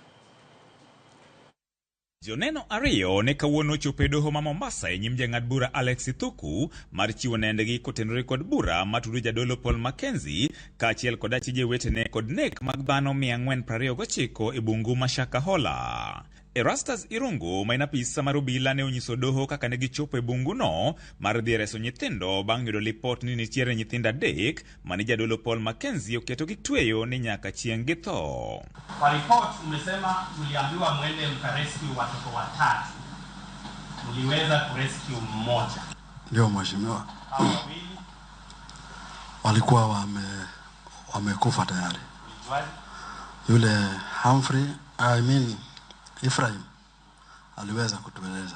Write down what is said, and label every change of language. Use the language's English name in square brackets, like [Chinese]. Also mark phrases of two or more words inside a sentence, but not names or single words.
[Luo (Kenya and Tanzania)] Joneno 2 ne kawuono chopo e doho ma Mombasa e nyim jang'ad bura Alex Ithuku mar chiwo nendgi kotenore kod bura matudo jadolo Paul Mackenzie kaachiel kod achije wetene kod nek mag dhano 429 e bungu ma Shakahola. Erastus Irungu ma en apisa mar obila ne onyiso doho kaka ne gichopo e bungu no mar dhi reso nyithindo bang' yudo lipot ni nitiere nyithindo 3 mane jadolo Paul Mackenzie oketo gi tweyo ni nyaka chieng' githo. [Swahili] Kwa report umesema mliambiwa mwende mkarescue watoto 3. Mliweza kurescue mmoja. Ndio mheshimiwa. Walikuwa wamekufa tayari. Yule Humphrey, Ephraim aliweza kutueleza.